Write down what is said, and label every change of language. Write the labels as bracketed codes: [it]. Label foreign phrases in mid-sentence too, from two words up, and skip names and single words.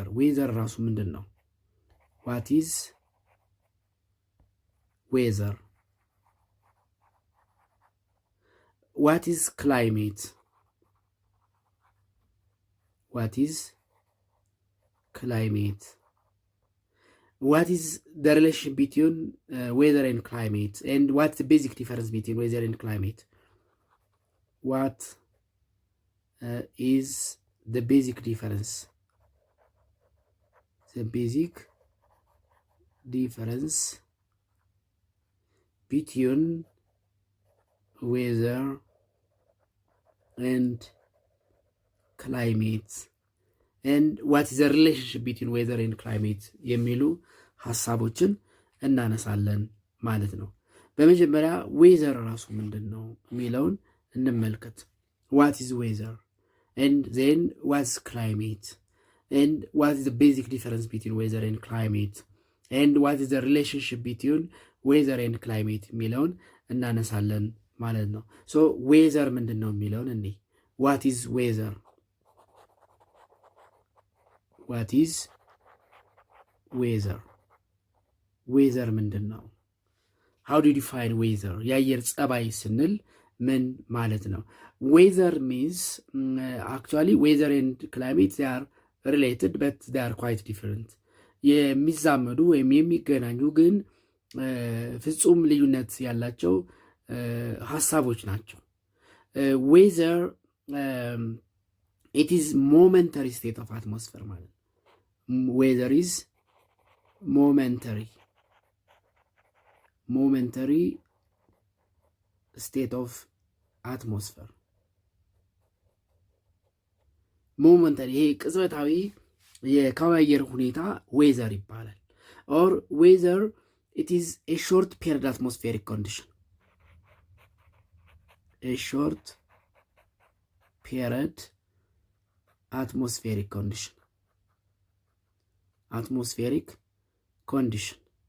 [am] ዌዘር ራሱ ምንድን ነው? [en] what is weather? what is climate? what is climate? What is the relation between weather and climate, and what's the basic difference between weather and climate? What is the basic difference? The basic difference between weather and climate, and what is the relationship between weather and climate የሚሉ [am] ሐሳቦችን እናነሳለን ማለት ነው። በመጀመሪያ ዌዘር ራሱ ምንድን ነው የሚለውን እንመልከት። [en] what is weather, and then what is climate, and what is the basic difference between weather and climate, and what is the relationship between weather and climate [am] የሚለውን እናነሳለን ማለት ነው። ሶ ዌዘር ምንድን ነው የሚለውን እንዴ [en] what is weather? What is weather? [am] ዌዘር ምንድን ነው? [en] how do you define weather? [am] የአየር ጸባይ ስንል ምን ማለት ነው? [en] weather means actually weather and climate they are related but they are quite different. [am] የሚዛመዱ ወይም የሚገናኙ ግን ፍጹም ልዩነት ያላቸው ሐሳቦች ናቸው። [en] weather it is momentary state of atmosphere [am] ማለት ነው። [en] weather is momentary state of atmosphere. [am] momentary ይሄ ቅጽበታዊ የከባቢ አየር ሁኔታ ዌዘር ይባላል። [en] or weather it is a short period atmospheric condition, a short period atmospheric condition, atmospheric condition,